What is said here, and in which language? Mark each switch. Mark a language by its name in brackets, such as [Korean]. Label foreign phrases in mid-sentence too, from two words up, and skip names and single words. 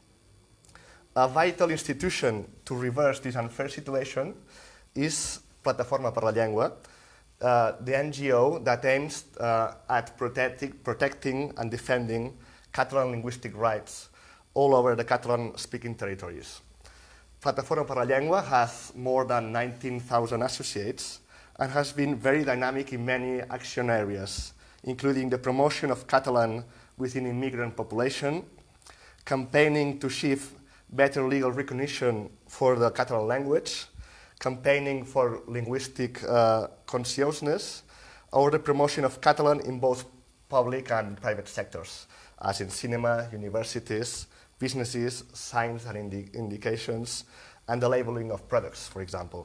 [English] A vital institution to reverse this unfair situation is Plataforma per la Llengua, the NGO that aims at protecting and defending Catalan linguistic rights all over the Catalan-speaking territories. Plataforma per la Llengua has more than 19,000 associates and has been very dynamic in many action areas, including the promotion of Catalan within immigrant population, campaigning to achieve better legal recognition for the Catalan language, campaigning for linguistic consciousness, or the promotion of Catalan in both public and private sectors, as in cinema, universities, businesses, signs and indications, and the labeling of products, for example.